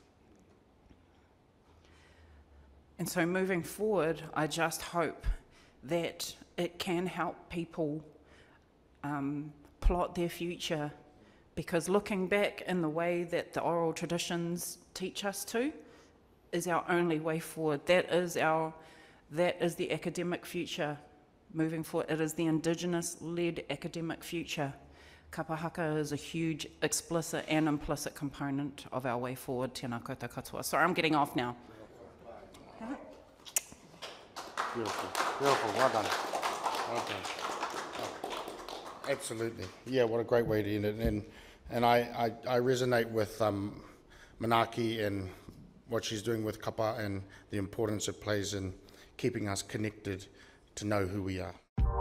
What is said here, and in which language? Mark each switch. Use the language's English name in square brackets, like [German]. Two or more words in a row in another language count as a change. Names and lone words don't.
[English] And so moving forward, I just hope that it can help people plot their future, because looking back in the way that the oral traditions teach us to is our only way forward. That is the academic future moving forward. It is the Indigenous-led academic future. Kapahaka is a huge explicit and implicit component of our way forward. [Māori] Tēnā koutou katoa. [English] Sorry, I'm getting off now. Beautiful, beautiful, well done. Well done. Absolutely. Yeah, what a great way to end it. And I resonate with Manaki and what she's doing with kapa and the importance it plays in keeping us connected to know who we are.